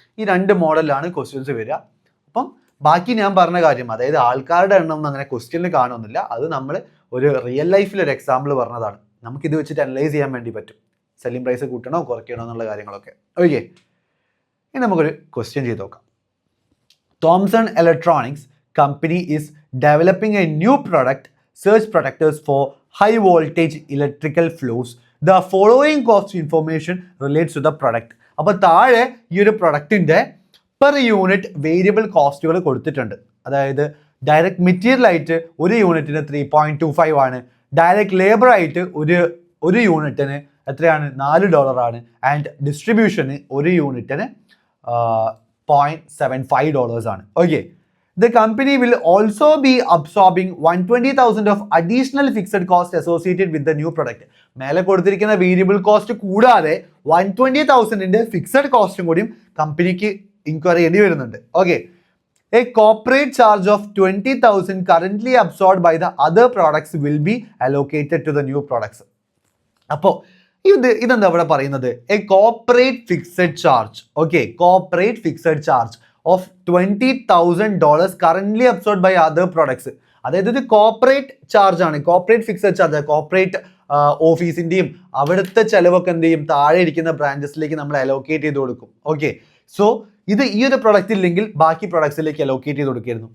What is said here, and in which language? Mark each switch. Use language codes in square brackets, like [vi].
[ml] ഈ 2 മോഡലിലാണ് ക്വസ്റ്റ്യൻസ് വരിക. അപ്പം ബാക്കി ഞാൻ പറഞ്ഞ കാര്യം, അതായത് ആൾക്കാരുടെ എണ്ണം ഒന്നും അങ്ങനെ ക്വസ്റ്റ്യനിൽ കാണുന്നില്ല. അത് നമ്മൾ ഒരു റിയൽ ലൈഫിൽ ഒരു എക്സാമ്പിൾ പറഞ്ഞതാണ്. നമുക്കിത് വെച്ചിട്ട് അനലൈസ് ചെയ്യാൻ വേണ്ടി പറ്റും. സെല്ലിംഗ് പ്രൈസ് കൂട്ടണോ കുറയ്ക്കണോ എന്നുള്ള കാര്യങ്ങളൊക്കെ. ഓക്കെ, ഇനി നമുക്കൊരു ക്വസ്റ്റ്യൻ ചെയ്ത് നോക്കാം. [en] Thomson Electronics company is developing a new product, surge protectors for high voltage electrical flows. The following cost information relates to the product. [ml] അപ്പോൾ താഴെ ഈ ഒരു പ്രൊഡക്റ്റിൻ്റെ പെർ യൂണിറ്റ് വേരിയബിൾ കോസ്റ്റുകൾ കൊടുത്തിട്ടുണ്ട്. അതായത് ഡയറക്റ്റ് മെറ്റീരിയൽ ആയിട്ട് ഒരു യൂണിറ്റിന് 3.25 ആണ്. ഡയറക്റ്റ് ലേബർ ആയിട്ട് ഒരു യൂണിറ്റിന് എത്രയാണ്? $4 ആണ്. ആൻഡ് ഡിസ്ട്രിബ്യൂഷന് ഒരു യൂണിറ്റിന് $0.75 ആണ്. [en] Okay, the company will also be absorbing 120,000 of additional fixed cost associated with the new product. [ml] മേലെ കൊടുത്തിരിക്കുന്ന വേരിയബിൾ കോസ്റ്റ് കൂടാതെ 120,000ന്റെ ഫിക്സഡ് കോസ്റ്റും കൂടിയും കമ്പനിക്ക് ഇൻക്വയർ ചെയ്യേണ്ടി വരുന്നുണ്ട്. [en] Okay, a corporate charge of 20,000 currently absorbed by the other products will be allocated to the new products. [ml] അപ്പോൾ ഇതെന്താ ഇവിടെ പറയുന്നത്? [en] A corporate fixed charge. Okay, corporate fixed charge of $20,000 currently absorbed by other products. [ml] അതായത് ഇത് corporate charge ആണ്, corporate fixed charge. Corporate ഓഫീസിന്റെയും അവിടുത്തെ ചെലവൊക്കെ എന്ത് ചെയ്യും? താഴെ ഇരിക്കുന്ന ബ്രാഞ്ചസിലേക്ക് നമ്മൾ അലോക്കേറ്റ് ചെയ്ത് കൊടുക്കും. ഓക്കെ, സോ ഇത് ഈ ഒരു പ്രൊഡക്റ്റ് ഇല്ലെങ്കിൽ ബാക്കി പ്രൊഡക്ട്സിലേക്ക് അലോക്കേറ്റ് ചെയ്ത് കൊടുക്കായിരുന്നു.